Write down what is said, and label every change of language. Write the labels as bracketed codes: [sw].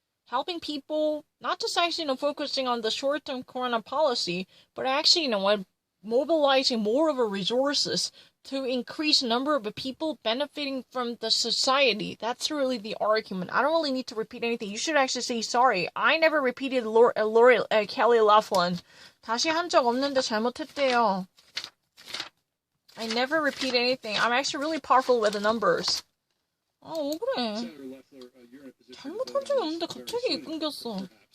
[en] Helping people, not just actually focusing on the short-term corona policy, but actually, mobilizing more of the resources to increase the number of people benefiting from the society. That's really the argument. I don't really need to repeat anything. You should actually say sorry. I never repeated Kelly Laughlin. [ko] 다시 한 적 없는데 잘못했대요. [en] I never repeat anything. I'm actually really powerful with the numbers. [ko] 억울해. 잘못한 적이 없는데 갑자기 끊겼어.